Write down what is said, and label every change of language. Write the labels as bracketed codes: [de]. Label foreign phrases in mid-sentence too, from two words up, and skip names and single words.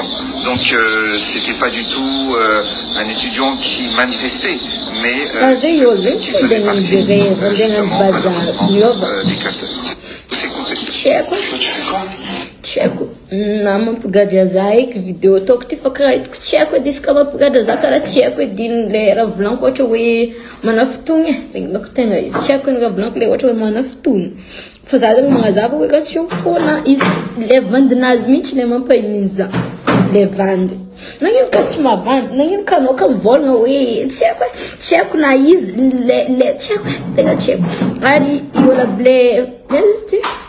[fr] Donc c'était pas du tout un étudiant qui manifestait, mais qui faisait partie justement malheureusement des casseurs. C'est compté. [mg] Tiako na mampigadra za eky vidéo ataoko ty fa karaha hitako tiako edy izy ka mampigadra za karaha tiako edy iny le raha volaniko ohatra hoe manafotogny regny doko tegna izy tiako iny raha volaniko le ohatra hoe manafotogny fa za zegny magnazava hoe raha tsy fona izy le vandinazy mihitsy le mampahininy za le vandy nagnino ka tsy mavandy nagnino ka anao ka mivolagna hoe tiako na izy le tiako tegna tiako ary iola ble izy ty